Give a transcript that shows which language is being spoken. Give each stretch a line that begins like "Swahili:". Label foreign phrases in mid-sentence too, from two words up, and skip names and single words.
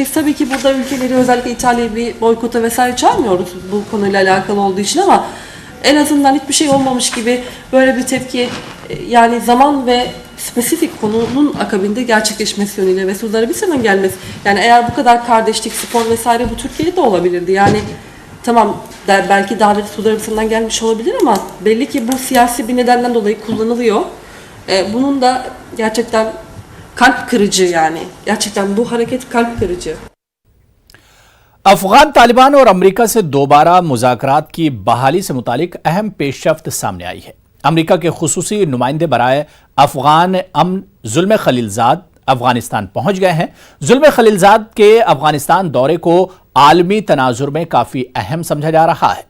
Turkish: Biz tabii ki burada ülkeleri, özellikle İtalya'yı bir boykota vesaire çağırmıyoruz bu konuyla alakalı olduğu için, ama en azından hiçbir şey olmamış gibi böyle bir tepki, yani zaman ve spesifik konunun akabinde gerçekleşmesi yönüyle ve Suudi Arabistan'ın gelmesi, yani eğer bu kadar kardeşlik, spor vesaire bu Türkiye'de de olabilirdi. Yani tamam, belki davet Suudi Arabistan'dan gelmiş olabilir ama belli ki bu siyasi bir nedenden dolayı kullanılıyor. Bunun da gerçekten kalp kırıcı, yani gerçekten bu hareket kalp kırıcı.
Urdu: افغان طالبان اور امریکہ سے دوبارہ مذاکرات کی بحالی سے متعلق اہم پیشرفت سامنے آئی ہے. امریکہ کے خصوصی نمائندے برائے افغان امن زلمے خلیلزاد افغانستان پہنچ گئے ہیں. زلمے خلیلزاد کے افغانستان دورے کو عالمی تناظر میں کافی اہم سمجھا جا رہا ہے.